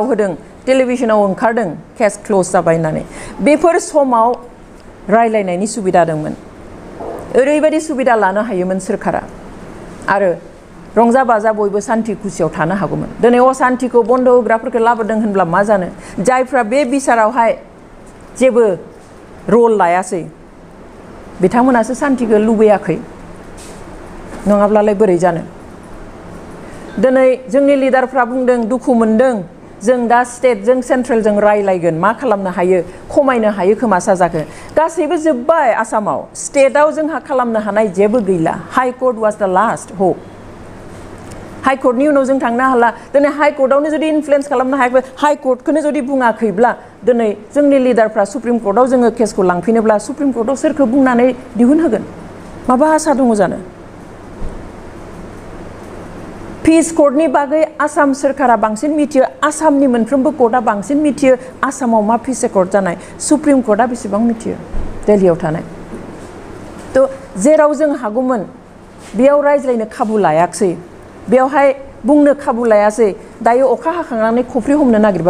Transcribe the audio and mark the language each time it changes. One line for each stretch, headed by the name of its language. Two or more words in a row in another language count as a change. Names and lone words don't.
Bodo: होदों टेलिभिजनाव ओंखारदों
English: case close
Bodo: जाबाय होननानै बेफोर समाव रायलायनायनि सुबिदा दंमोन ओरैबायदि सुबिदा लानो हायोमोन सोरखारा आरो रंजा बाजा बयबो सान्थि खुसियाव थानो हागौमोन दिनै असान्थिखौ बन्द होग्राफोरखौ लाबोदों होनब्ला मा जानो जायफ्रा बे बिसारावहाय जेबो रल लायासै बिथांमोनासो सान्थिखौ लुबैयाखै नङाब्लालाय बोरै जानो दिनै जोंनि लिडारफ्रा बुंदों दुखु मोनदों जों दा स्टेटजों सेन्ट्रेलजों रायलायगोन मा खालामनो हायो खमायनो हायो खोमा साजाखौ गासैबो जोब्बाय आसामाव स्टेटआव जोंहा खालामनो हानाय जेबो गैला
English: High Court was the last hope
Bodo: हाइ कर्टनि उनाव जों थांनो हाला दिनै हाइ कर्टआवनो जुदि इनफ्लुयेन्स खालामनो हायाखै हाइ कर्टखौनो जुदि बुङाखैब्ला दिनै जोंनि लिडारफ्रा सुप्रिम कर्टआव जोङो केसखौ लांफिनोब्ला सुप्रिम कर्टआव सोरखौ बुंनानै दिहुनहोगोन माबा आसा दङ जानो पिस कर्टनि बागै आसाम सोरखारा बांसिन मिथियो आसामनि मोनफ्रोमबो कर्टआ बांसिन मिथियो आसामाव मा पिस कर्ट जानाय सुप्रिम कर्टआ बेसेबां मिथियो दिल्लीयाव थानाय थ' जेराव जों हागौमोन बेयाव रायज्लायनो खाबु लायाखसै बेयावहाय बुंनो खाबु लायासै दायो अखा हाखांनानै खफ्रि हमनो नागिरबा